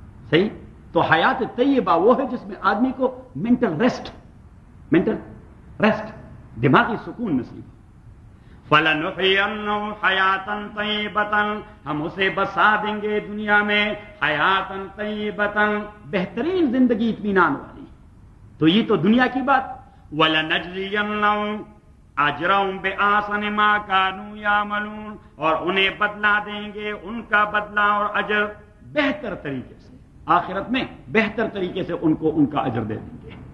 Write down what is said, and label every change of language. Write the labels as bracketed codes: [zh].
[ur] صحیح, تو حیات طیبہ وہ ہے جس میں آدمی کو مینٹل ریسٹ, مینٹل ریسٹ, دماغی سکون نصیب. [ar] فَلَنُحْيِيَنَّهُ حَيَاةً طَيِّبَةً, [ur] ہم اسے بسا دیں گے دنیا میں حیاتن طیبتن, بہترین زندگی اطمینان والی. تو یہ تو دنیا کی بات. [ar] وَلَنَجْزِيَنَّهُ أَجْرَهُمْ بِأَحْسَنِ مَا كَانُوا يَعْمَلُونَ, [ur] اور انہیں بدلہ دیں گے ان کا بدلہ اور اجر بہتر طریقے سے, آخرت میں بہتر طریقے سے ان کو ان کا اجر دے دیں گے.